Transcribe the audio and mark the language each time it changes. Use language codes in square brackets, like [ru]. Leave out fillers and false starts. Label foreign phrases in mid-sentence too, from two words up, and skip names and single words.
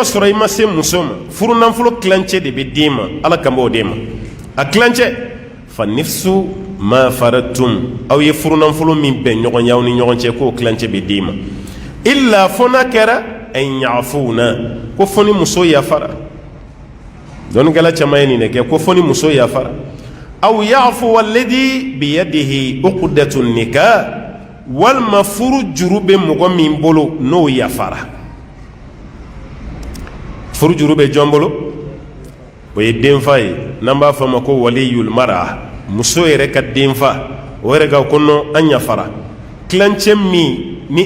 [bm] sɔrɔ i ma se muso ma furu nafolo kilancɛ de bɛ d'e ma ala kan b'o d'e ma a kilancɛ [ar] فنصف ما فرضتم [bm] aw ye furu nafolo min bɛn ɲɔgɔn ye aw ni ɲɔgɔn cɛ k'o kilancɛ bɛ d'e ma illa fo n'a kɛra [ar] أن يعفون [bm] ko fo ni muso yafara dɔnnikɛla caman ye nin de kɛ ko fo ni muso yafara aw [ar] يعفو الذي بيده عقدة النكاح [bm] walima furu juru bɛ mɔgɔ min bolo n'o yafara furu juru bɛ jɔn bolo o ye denfa ye n'an b'a fɔ a ma ko [ar] ولي المرأة [bm] muso yɛrɛ ka denfa o yɛrɛ ka ko non an yafara kilancɛ min ni